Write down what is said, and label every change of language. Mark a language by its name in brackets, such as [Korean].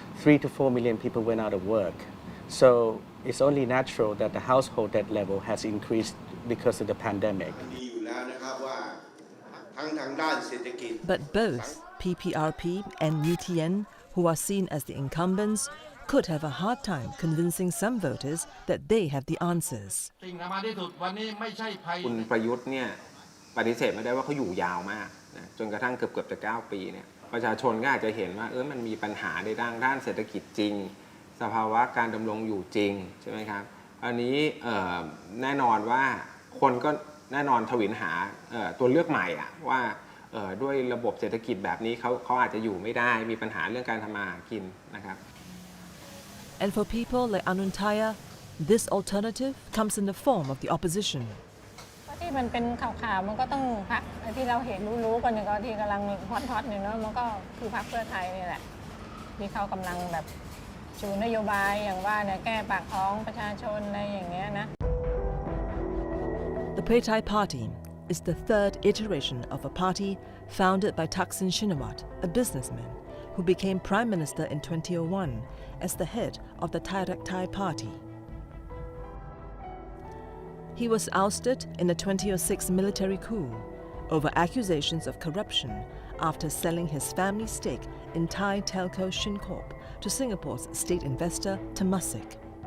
[English] 3 to 4 million people went out of work. So it's only natural that the household debt level has increased because of the pandemic. But both PPRP and UTN, who are seen as the incumbents, could have a hard time convincing some voters that they have the answers. [Thai] คุณประยุทธ์เนี่ยปฏิเสธไม่ได้ว่าเขาอยู่ยาวมากนะจนกระทั่งเกือบจะ9 ปีเนี่ยประชาชนก็อาจจะเห็นว่ามันมีปัญหาในด้านเศรษฐกิจจริงสภาวะการดำรงอยู่จริงใช่ไหมครับอันนี้แน่นอนว่าคนก็แน่นอนทวินหาตัวเลือกใหม่ว่า ด้วยระบบเศรษฐกิจแบบนี้เขาอาจจะอยู่ไม่ได้มีปัญหาเรื่องการทำมาหากินนะครับ [English] And for people like Anuntaya, this alternative comes in the form of the opposition. [Thai] ที่มันเป็นข่าวๆมันก็ต้องพรรคที่เราเห็นรู้ๆกันอยู่ก็ที่กำลังฮอตๆอยู่เนาะมันก็คือพรรคเพื่อไทยนี่แหละที่เขากำลังแบบชูนโยบายอย่างว่าเนี่ยแก้ปากท้องประชาชนอะไรอย่างเงี้ยนะ [English] The Pheu Thai Party is the third iteration of a party founded by Thaksin Shinawatra, a businessman who became Prime Minister in 2001 as the head of the Thai Party. He was ousted in a 2006 military coup over accusations of corruption after selling his family stake in Thai telco Shincorp to Singapore's state investor Temasek.